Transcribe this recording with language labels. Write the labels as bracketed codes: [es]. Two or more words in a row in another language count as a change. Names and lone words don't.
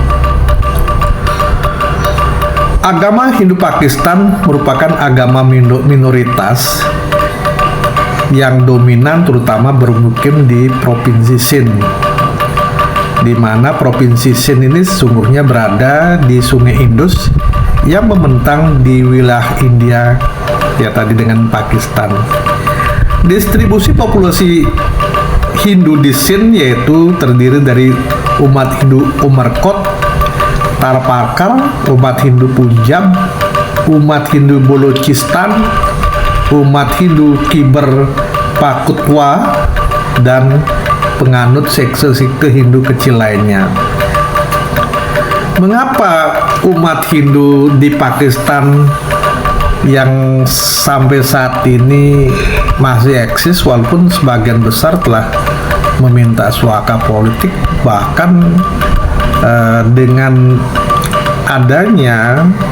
[id] Agama Hindu Pakistan merupakan agama minoritas yang dominan terutama bermukim di Provinsi Sindh, di mana Provinsi Sindh ini sesungguhnya berada di Sungai Indus yang membentang di wilayah India ya tadi dengan Pakistan. Distribusi populasi Hindu di Sindh yaitu terdiri dari umat Hindu Umarkot, Tarparkar, umat Hindu Punjab, umat Hindu Balochistan, umat Hindu Khyber Pakhtunkhwa, dan penganut sekte Hindu kecil lainnya. Mengapa umat Hindu di Pakistan yang sampai saat ini masih eksis walaupun sebagian besar telah meminta suaka politik, bahkan dengan adanya